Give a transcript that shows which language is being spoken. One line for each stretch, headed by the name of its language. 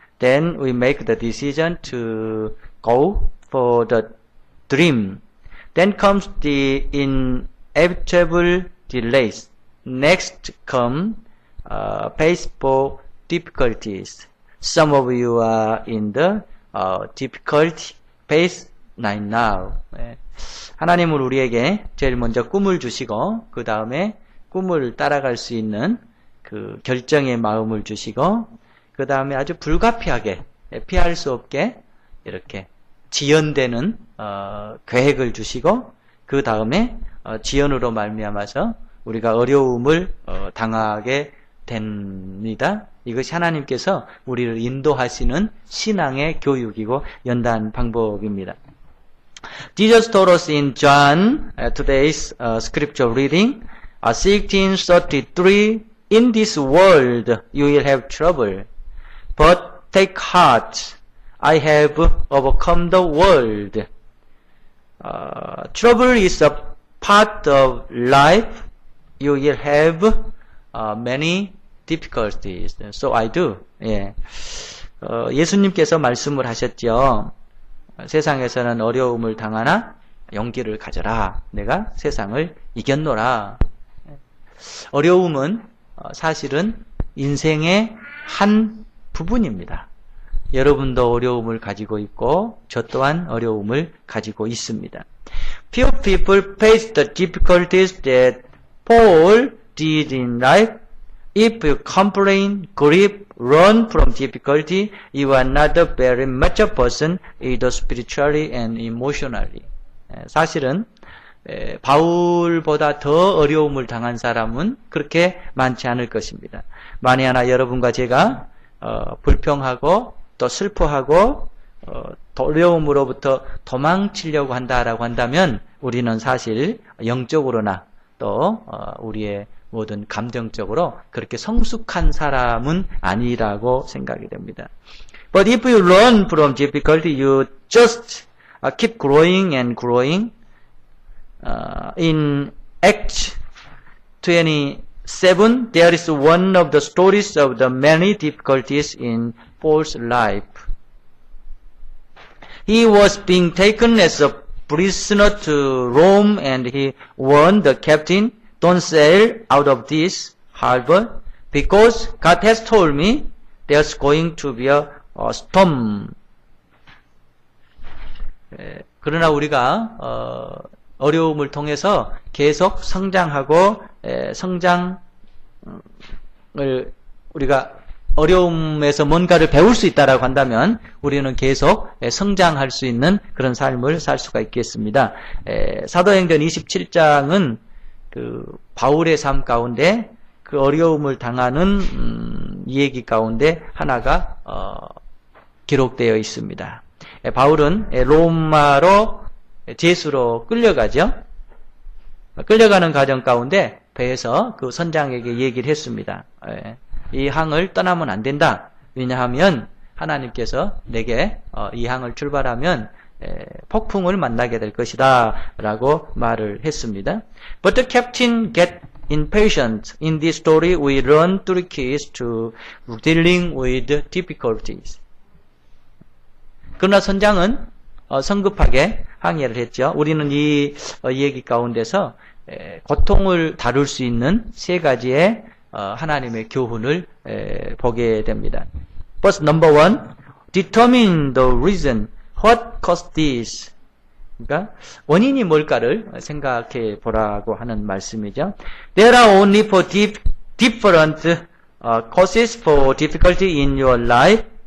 English: Then we make the decision to go for the dream. Then comes the inevitable delays. Next come faceful difficulties. Some of you are in the difficult phase right now.
Korean: 하나님은 우리에게 제일 먼저 꿈을 주시고 그 다음에 꿈을 따라갈 수 있는 그 결정의 마음을 주시고 그 다음에 아주 불가피하게 피할 수 없게 이렇게 지연되는 계획을 주시고 그 다음에 지연으로 말미암아서 우리가 어려움을 당하게 됩니다. 이것이 하나님께서 우리를 인도하시는 신앙의 교육이고 연단 방법입니다.
English: Jesus told us in John, today's scripture reading, 16:33, in this world you will have trouble, but take heart, I have overcome the world. Trouble is a part of life. You will have many difficulties. So I do. 예.
Korean: 예수님께서 말씀을 하셨죠. 세상에서는 어려움을 당하나 용기를 가져라. 내가 세상을 이겼노라. 어려움은 사실은 인생의 한 부분입니다. 여러분도 어려움을 가지고 있고 저 또한 어려움을 가지고 있습니다.
English: Few people face the difficulties that Paul did in life. If you complain, grieve, run from difficulty, you are not a very mature person, either spiritually and emotionally.
Korean: 사실은 바울보다 더 어려움을 당한 사람은 그렇게 많지 않을 것입니다. 만에 하나 여러분과 제가 불평하고 또 슬퍼하고 어려움으로부터 도망치려고 한다라고 한다면 우리는 사실 영적으로나 또 우리의 모든 감정적으로 그렇게 성숙한 사람은 아니라고 생각이 됩니다.
English: But if you run from difficulty, you just keep growing and growing. In Acts 27, there is one of the stories of the many difficulties in Paul's life. He was being taken as a prisoner to Rome, and he warned the captain, don't sail out of this harbor, because God has told me there's going to be a storm.
Korean: 그러나 우리가 어려움을 통해서 계속 성장하고 성장을 우리가 어려움에서 뭔가를 배울 수 있다라고 한다면 우리는 계속 성장할 수 있는 그런 삶을 살 수가 있겠습니다. 사도행전 27장은 그 바울의 삶 가운데 그 어려움을 당하는 얘기 가운데 하나가 기록되어 있습니다. 바울은 로마로 제수로 끌려가죠. 끌려가는 과정 가운데 배에서 그 선장에게 얘기를 했습니다. 이 항을 떠나면 안 된다. 왜냐하면 하나님께서 내게 이 항을 출발하면 폭풍을 만나게 될 것이다 라고 말을 했습니다.
English: But the captain get impatient. In this story we learn three keys to dealing with difficulties.
Korean: 그러나 선장은 성급하게 항해를 했죠. 우리는 이 얘기 가운데서 고통을 다룰 수 있는 세 가지의 하나님의 교훈을 보게 됩니다.
English: First, number one, determine the reason. What caused this?
Korean: 그러니까 원인이 뭘까를 생각해 보라고 하는 말씀이죠.
English: There are only four different causes for difficulty in your life.